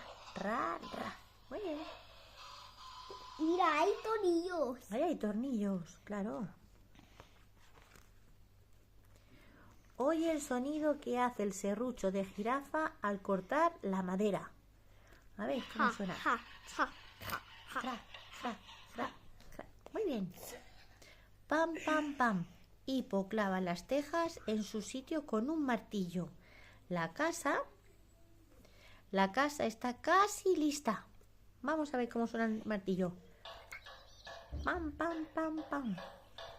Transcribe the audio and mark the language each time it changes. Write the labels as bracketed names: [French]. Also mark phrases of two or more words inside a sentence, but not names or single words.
[Spanish] Ra, ra. Muy bien. Mira, hay tornillos. Ahí hay tornillos, claro. Oye el sonido que hace el serrucho de jirafa al cortar la madera. A ver cómo suena. Ja, ja, ja, ja. Fra, fra, fra, fra. Muy bien. Pam, pam, pam. Hippo clava las tejas en su sitio con un martillo. La casa está casi lista. Vamos a ver cómo suena el martillo. Pam, pam, pam, pam.